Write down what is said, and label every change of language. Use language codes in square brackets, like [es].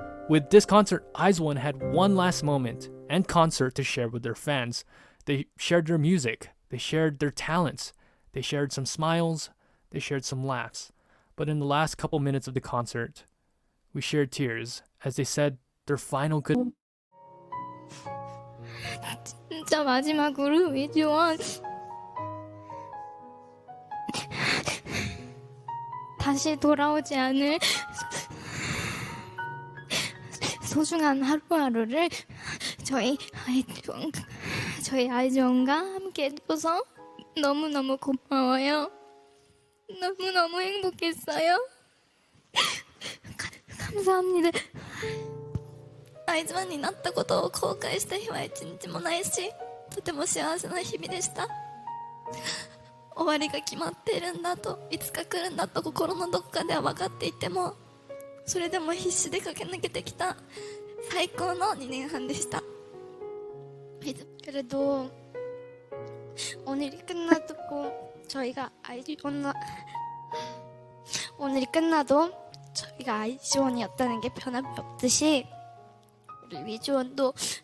[en] With this concert, IZONE had one last moment and concert to share with their fans. They shared their music, they shared their talents, they shared some smiles, they shared some laughs. But in the last couple minutes of the concert, we shared tears as they said their final good. [ko] 진짜 마지막으로 위즈원 다시 돌아오지 않을 소중한 하루하루를 저희 아이존과 함께 해줘서 너무너무 고마워요. 너무너무 행복했어요. 감사합니다. [ja] アイズワンになったことを後悔した日は一日もないし、とても幸せな日々でした。終わりが決まっているんだと、いつか来るんだと心のどこかでは分かっていても、それでも必死で駆け抜けてきた最高の2年半でした。 [ko] 그래도 오늘이 끝나도 저희가 오늘이 끝나도 저희가 아이즈원이었다는 게 변함이 없듯이 우리 위즈원도